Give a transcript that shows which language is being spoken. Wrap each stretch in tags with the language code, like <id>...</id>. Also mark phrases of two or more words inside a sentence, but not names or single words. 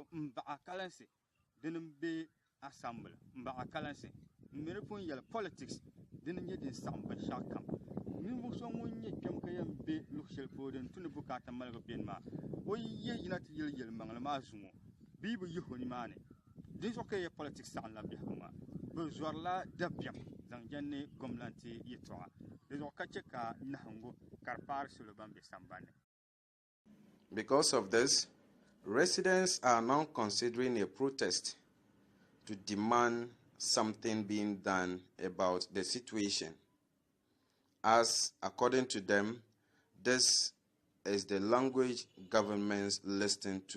<dag>n baɣa kalansi dini n be assembly n baɣa kalansi n mi di pun yɛli politics dini nyɛ din saɣam binshaɣu kam ninvuɣu so ŋun nyɛ kpɛm ka yɛn be luɣu shɛli polo din tuni bukata maligu bɛni maa o yina ti yɛli yɛlimaŋli maa zuŋɔ bii bi yihi o nimaani di zuɣu ka yɛ politics saɣamla biɛhigu maa bi zɔrila dabiɛm zaŋ jɛnni gɔmnanti yɛltɔɣa di zuɣu ka che ka nahingu ka di paari salo ban be sambanni.</dag> <en>Because of this, residents are now considering a protest to demand something being done about the situation, as according to them, this is the language governments listen to.</en>